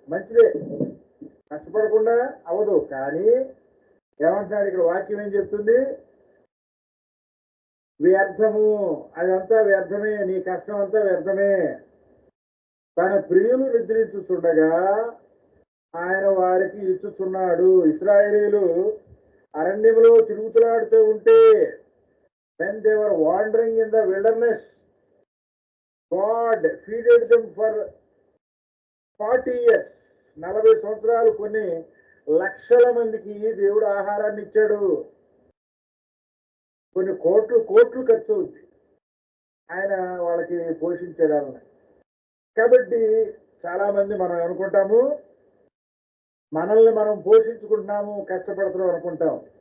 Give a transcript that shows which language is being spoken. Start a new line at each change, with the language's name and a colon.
Telugu: మంచిదే, కష్టపడకుండా అవదు. కానీ ఏమంటున్నాడు ఇక్కడ వాక్యం ఏం చెప్తుంది, వ్యర్థము, అదంతా వ్యర్థమే, నీ కష్టం అంతా వ్యర్థమే. తన ప్రియులు నిద్రించుచుండగా ఆయన వారికి ఇచ్చుచున్నాడు. ఇశ్రాయేలీయులు అరణ్యములో తిరుగుతులాడుతూ ఉంటే,
English: when they were wandering in the wilderness, God feeded them for 40 years.
Telugu: 40 సంవత్సరాలు కొన్ని లక్షల మందికి దేవుడు ఆహారాన్ని ఇచ్చాడు. కొన్ని కోట్లు ఖర్చు అవుతుంది ఆయన వాళ్ళకి పోషించడాలని. కాబట్టి చాలా మంది మనం అనుకుంటాము, మనల్ని మనం పోషించుకుంటున్నాము, కష్టపడుతున్నాం అనుకుంటాం.